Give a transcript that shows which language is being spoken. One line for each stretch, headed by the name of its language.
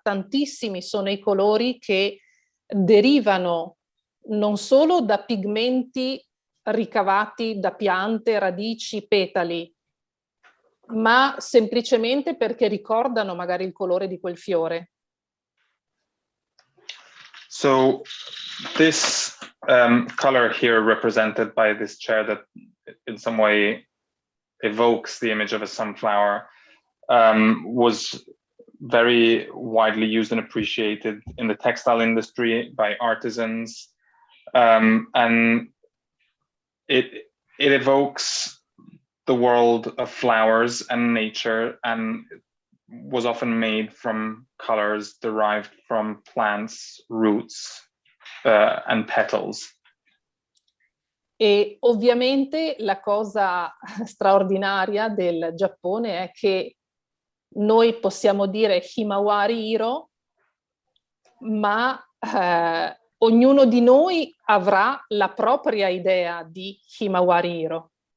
Italian: Tantissimi sono i colori che derivano non solo da pigmenti ricavati da piante, radici, petali, ma semplicemente perché ricordano magari il colore di quel fiore.
English: So this color here represented by this chair that in some way evokes the image of a sunflower was very widely used and appreciated in the textile industry by artisans, and it evokes the world of flowers and nature, and was often made from colors derived from plants, roots, and petals.
Italian: E ovviamente la cosa straordinaria del Giappone è che noi possiamo dire himawari iro, ma ognuno di noi avrà la propria idea di himawari iro.